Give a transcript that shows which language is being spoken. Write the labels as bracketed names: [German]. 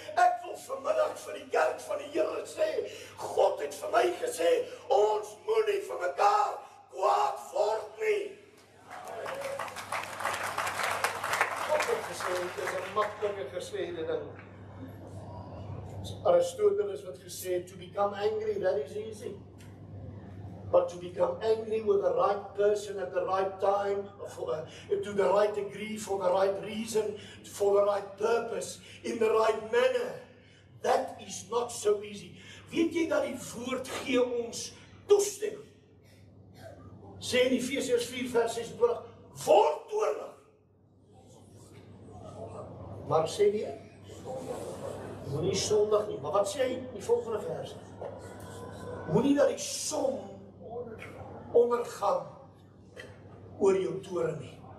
[Afrikaans] Ek wil vanmiddag vir die kerk van die Here sê, God het vir my gesê, ons moenie vir mekaar kwaad word nie. God het gesê, dit is 'n maklike gesêde ding. [English] Aristoteles [Afrikaans] wat gesê het, [English] to become angry, that is easy. But to become angry with the right person at the right time, to the right degree, for the right reason, for the right purpose, in the right manner, that is not so easy. [Afrikaans] Weet jy dat die woord gee ons toestemming? Sê in Efesiërs 4 vers 26, word toornig. Maar sê nie, moenie sondig nie. Maar wat sê hy in die volgende vers? Moenie dat die som ondergaan oor jou toren nie.